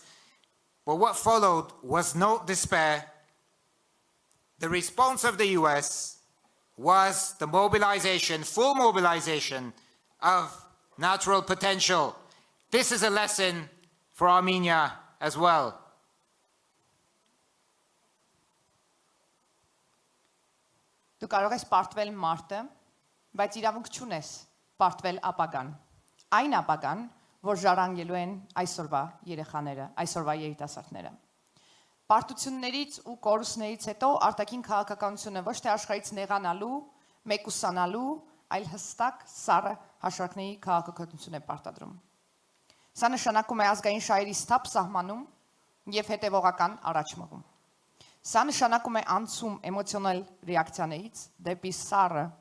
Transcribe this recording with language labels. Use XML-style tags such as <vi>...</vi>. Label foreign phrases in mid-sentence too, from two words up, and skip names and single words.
<en>But what followed was no despair. The response of the US was the mobilization, full mobilization of natural potential. This is a lesson for Armenia as well.</en> <hy>Դու կարող ես պարտվել մարտը, բայց իրավունք չունես պարտվել ապագան։ Այն ապագան, որ ժառանգելու են այսօրվա երեխաները, այսօրվա երիտասարդները։ Պարտություններից ու կորուստներից հետո արտաքին քաղաքականությունը ոչ թե աշխարհից նեղանալու, մեկուսանալու, այլ հստակ սառը հաշվարկների քաղաքականություն է պարտադրում։ Սա նշանակում է ազգային շահերի սթափ սահմանում եւ հետեւողական առաջմղում։ Սա նշանակում է անցում էմոցիոնալ ռեակցիաներից դեպի սառը</hy>